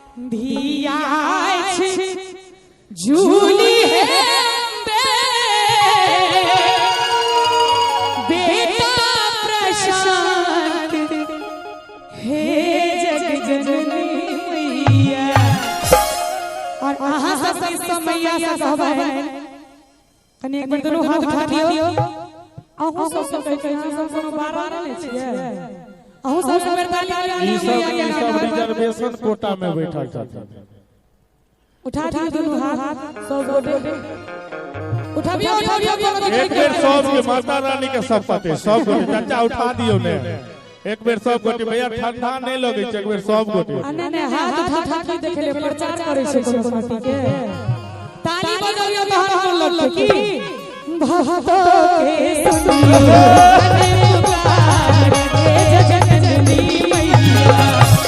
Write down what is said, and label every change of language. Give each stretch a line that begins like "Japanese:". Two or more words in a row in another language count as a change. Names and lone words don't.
Maithili: धिया झूली है बेटा प्रशांत हे जग जननी मैया। और अहाँ सब मैया से कहबै कनी एक बेर दुनू हाथ उठा दियो। अहूँ सब कहै छी सब कोनो बारा नै छियै। अहूँ सब बेर ताली ई सब
English: reservation quota
Maithili: में बैठल छथिन। उठा दियो दुनू हाथ सब गोटे उठाबियो एक बेर सब के माता रानी के शपथ है सब गोटे चाचा उठा दियो ने एक बेर सब गोटे भैया ठंडा नहीं लगे छै एक बेर सब गोटे ने हाथ उठा के देखे ले प्रचार करे छै कोनो पार्टी के ताली बजाइयो तो हम लड़की भक्तों के सुनियो पुकार हे जगत जननी मैया।